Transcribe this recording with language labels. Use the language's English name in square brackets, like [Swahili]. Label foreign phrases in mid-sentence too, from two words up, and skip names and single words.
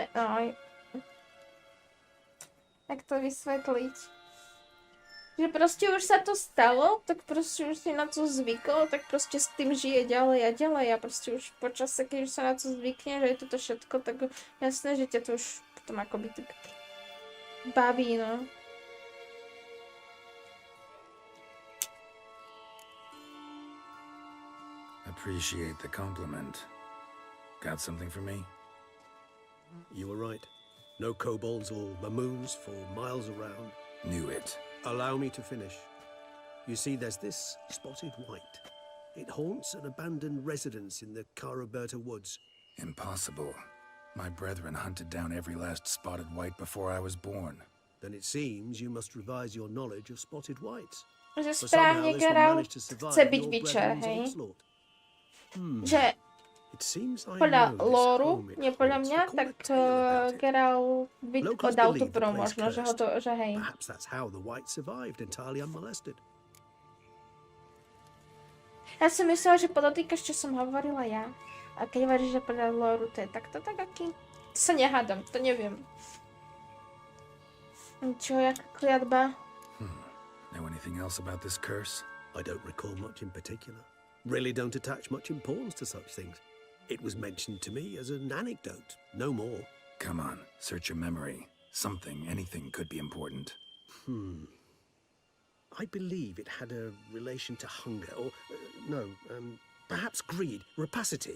[Slovak] Oj. Jak to vysvetliť? Že proste už sa to stalo, tak proste už si na to zvykol, tak proste s tým žije ďalej a ďalej a proste už počase, keď už sa na to zvykne, že je toto všetko, tak jasné, že ťa to už potom akoby tak baví, no. [English] Appreciate the compliment. Got something for me? You were right. No kobolds or mamoons for miles around. Knew it. Allow me to finish. You see, there's this spotted white. It haunts an abandoned residence in the Caraberta woods. Impossible. My brethren hunted down every last spotted white before I was born. Then it seems you must revise your knowledge of spotted whites. [Slovak] Že [English] For [Slovak] správne [English] somehow this one [Slovak] Geralt [English] managed to survive [Slovak] chce byť [English] your [Slovak] Witcher, [English] brethren's [Slovak] hej? [English] onslaught. [Slovak] Že [English] It seems I [Slovak] podľa [English] know this [Slovak] lóru, [English] home it [Slovak] nie podľa [English] haunts. [Slovak] mňa, [English] They call [Slovak] tak [English] a tale about it. [Slovak] Geralt by [English] Locals [Slovak] dal tú [English] believe the [Slovak] pro [English] place [Slovak] možno, že ho to, že hej. [English] Perhaps that's how the white survived entirely unmolested. [Slovak] Ja som myslela, že podotýkaš, čo som hovorila ja. A keď hovoríš, že podľa lóru to je takto, tak aký? To sa nehádam, to neviem. Čo, jaká kliatba? [English] Know Anything else about this curse? I don't recall much in particular. Really don't attach much importance to such things. It was mentioned to me as an anecdote, no more. Come on, search your memory. Something, anything could be important. I believe it had a relation to hunger, or perhaps greed, rapacity.